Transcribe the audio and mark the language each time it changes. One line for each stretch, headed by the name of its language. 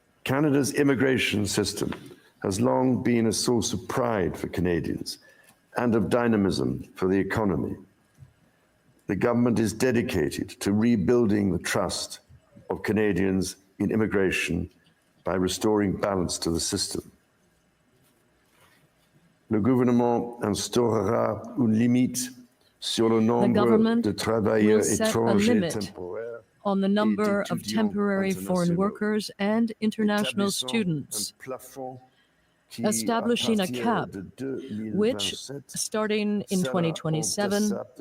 English: Canada's immigration system has long been a source of pride for Canadians and of dynamism for the economy. The government is dedicated to rebuilding the trust of Canadians in immigration by restoring balance to the system.
French: Le gouvernement instaurera une limite sur le nombre de travailleurs étrangers temporaires
English: on the number of temporary foreign workers and international students, establishing a cap which, starting in 2027,